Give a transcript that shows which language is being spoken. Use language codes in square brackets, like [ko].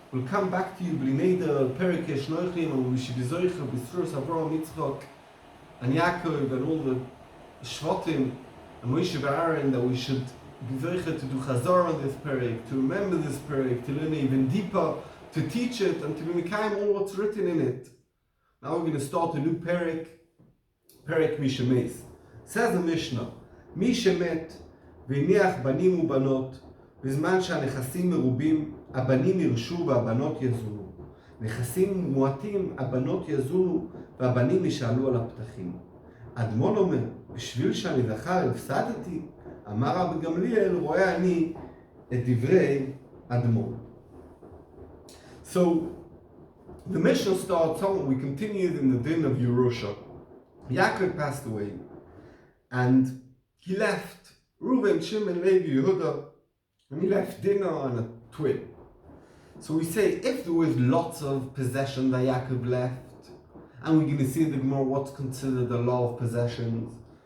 [en] We'll come back to you, B'lineder, Perik yesh nochlim, and we should be zoicha, b'sruas Avraham, Yitzchok, and Yaakov, and all the Shvatim, and Moshe and Aaron, that we should be zoicha to do chazar on this Perik, to remember this Perik, to learn even deeper, to teach it, and to be mekayim all what's written in it. Now we're going to start a new Perik, Perik Mishemes. Says the Mishnah, [he] Mishemet, v'niach banim u'banot, בזמן שהנכסים מרובים, הבנים ירשו והבנות יזונו. נכסים מועטים, הבנות יזונו והבנים ישאלו על הפתחים. אדמון אומר, בשביל שאני זכר הפסדתי, אמר רבי גמליאל, רואה אני את דברי אדמון. [en] So, the Mishnah starts on, we continued in the din of Yerusha. Yaakov passed away, and he left Reuven, Shimon, Levi, Yehuda, and he left dinner and a twin. So we say, if there was lots of possession that Yaakov left, and we're going to see in the Gemara what's considered the law of possessions.